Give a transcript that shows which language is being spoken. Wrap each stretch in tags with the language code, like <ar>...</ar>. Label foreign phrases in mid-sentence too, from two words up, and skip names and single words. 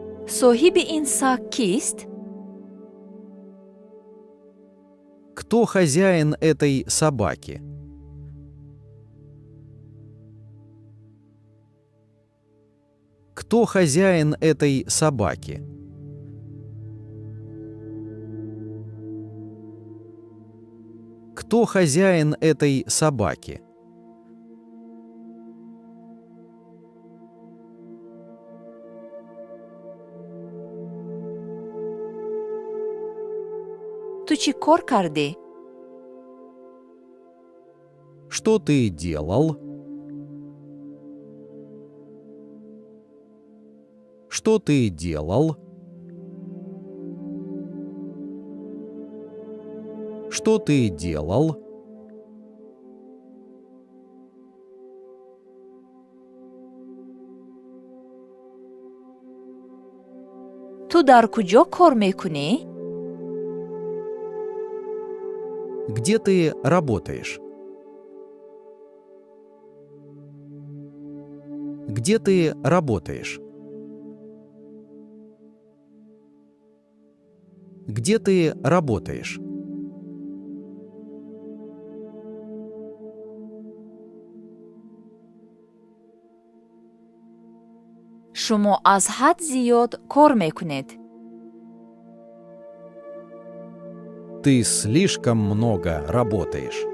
<tg>соҳиби ин саг кист?</tg> <ru>Кто хозяин этой собаки? Кто хозяин этой собаки? Кто хозяин этой собаки?</ru> <tg>ту чӣ кор кардӣ?</tg> <ru>Что ты делал? Что ты делал? Что ты делал?</ru> <tg>ту дар куҷо кор мекунӣ?</tg> <ru>Где ты работаешь? Где ты работаешь? Где ты работаешь?</ru> <tg>шумо аз ҳад зиёд кор мекунед.</tg> <ru>Ты слишком много работаешь.</ru>